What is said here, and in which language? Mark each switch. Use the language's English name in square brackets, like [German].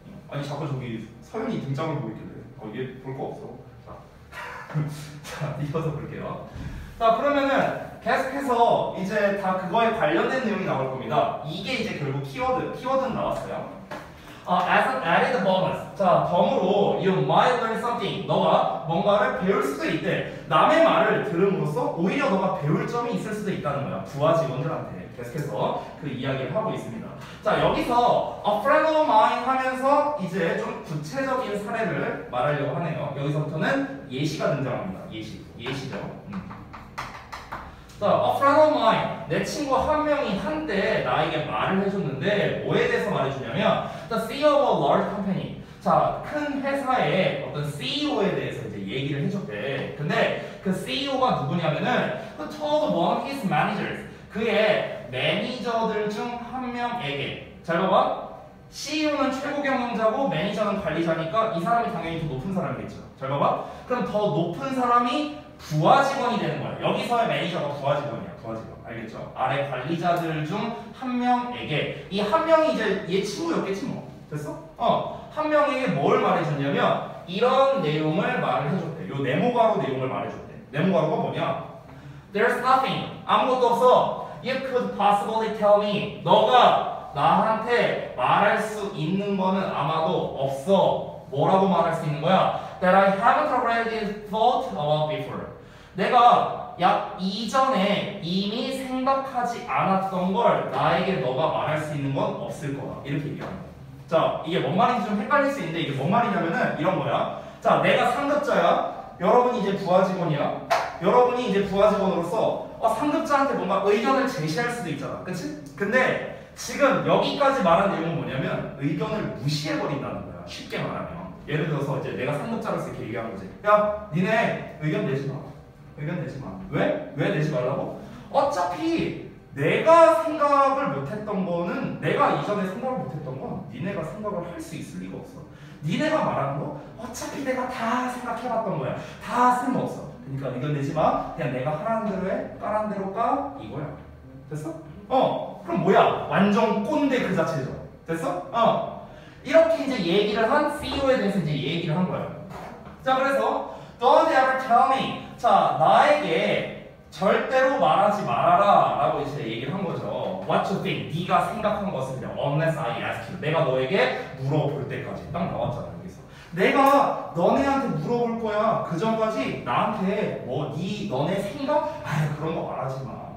[Korean] 아니 자꾸 저기 서연이 등장을 보고 있길래 얘 볼 거 없어. 자, 이어서 볼게요. 자, 그러면은 계속해서 이제 다 그거에 관련된 내용이 나올 겁니다. 이게 이제 결국 키워드는 나왔어요. [English] As an added bonus. 자, [Korean] 덤으로 [English] you might learn something. [Korean] 너가 뭔가를 배울 수도 있대. 남의 말을 들음으로써 오히려 너가 배울 점이 있을 수도 있다는 거야. 부하 직원들한테 계속해서 그 이야기를 하고 있습니다. 자, 여기서 [English] a friend of mine [Korean] 하면서 이제 좀 구체적인 사례를 말하려고 하네요. 여기서부터는 예시가 등장합니다. 예시죠. [English] 자, a friend of mine. [Korean] 내 친구 한 명이 한때 나에게 말을 해줬는데 뭐에 대해서 말해주냐면 [English] the CEO of a large company. [Korean] 자, 큰 회사의 어떤 CEO에 대해서 이제 얘기를 해줬대. 근데 그 CEO가 누구냐면은 [English] who told one of his managers. [Korean] 그의 매니저들 중 한 명에게. 잘 봐봐. CEO는 최고 경영자고 매니저는 관리자니까 이 사람이 당연히 더 높은 사람이겠죠. 잘 봐봐. 그럼 더 높은 사람이 부하 직원이 되는 거야. 여기서의 매니저가 부하 직원이야. 부하 직원. 알겠죠? 아래 관리자들 중 한 명에게. 이 한 명이 이제 얘 친구였겠지 뭐. 됐어? 한 명에게 뭘 말해줬냐면 이런 내용을 말을 해줬대. 요 네모가로 내용을 말해줬대. 네모가로가 뭐냐? [English] There's nothing. [Korean] 아무것도 없어. [English] You could possibly tell me. [Korean] 너가 나한테 말할 수 있는 거는 아마도 없어. 뭐라고 말할 수 있는 거야? [English] That I haven't already thought about before. [Korean] 내가 약 이전에 이미 생각하지 않았던 걸 나에게 너가 말할 수 있는 건 없을 거다. 이렇게 얘기하는 거야. 자, 이게 뭔 말인지 좀 헷갈릴 수 있는데 이게 뭔 말이냐면은 이런 거야. 자, 내가 상급자야. 여러분이 이제 부하 직원이야. 여러분이 이제 부하 직원으로서 상급자한테 뭔가 의견을 제시할 수도 있잖아. 그치? 근데 지금 여기까지 말한 내용은 뭐냐면 의견을 무시해버린다는 거야. 쉽게 말하면. 예를 들어서 이제 내가 상급자로서 이렇게 얘기하는 거지. 야, 니네 의견 내지 마. 의견 내지 마. 왜? 왜 내지 말라고? 어차피 내가 생각을 못했던 거는 내가 이전에 생각을 못했던 건 니네가 생각을 할 수 있을 리가 없어. 니네가 말하는 거 어차피 내가 다 생각해봤던 거야. 다 쓸모없어. 그러니까 의견 내지 마. 그냥 내가 하라는 대로 해. 까라는 대로 까. 이거야. 됐어? 그럼 뭐야? 완전 꼰대 그 자체죠. 됐어? 이렇게 이제 얘기를 한 CEO에 대해서 이제 얘기를 한 거예요. 자, 그래서 [English] Don't ever tell me. [Korean] 자, 나에게 절대로 말하지 말아라 라고 이제 얘기를 한 거죠. [English] What you think. [Korean] 네가 생각한 것을 그냥 [English] unless I ask you. [Korean] 내가 너에게 물어볼 때까지. 딱 나왔잖아 여기서. 내가 너네한테 물어볼 거야. 그 전까지 나한테 너네 생각? 그런 거 말하지 마.